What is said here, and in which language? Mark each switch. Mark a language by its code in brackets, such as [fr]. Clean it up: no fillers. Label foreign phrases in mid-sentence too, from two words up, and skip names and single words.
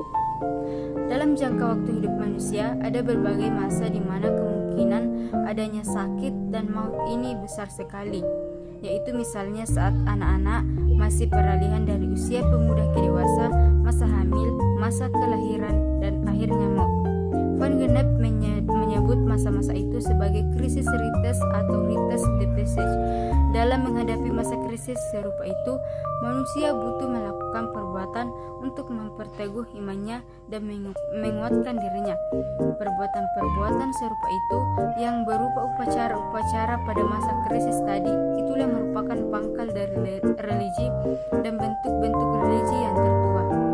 [id] Dalam jangka waktu hidup manusia, ada berbagai masa di mana kemungkinan adanya sakit dan maut ini besar sekali, yaitu misalnya saat anak-anak masih peralihan dari usia pemuda ke dewasa, masa hamil, masa kelahiran, dan akhirnya maut. Van Gennep menyebut masa-masa itu sebagai krisis rites atau [fr] rites de passage. [id] Dalam menghadapi masa krisis serupa itu, manusia butuh melakukan perbuatan untuk memperteguh imannya dan menguatkan dirinya. Perbuatan-perbuatan serupa itu yang berupa upacara-upacara pada masa krisis tadi, itulah merupakan pangkal dari religi dan bentuk-bentuk religi yang tertua.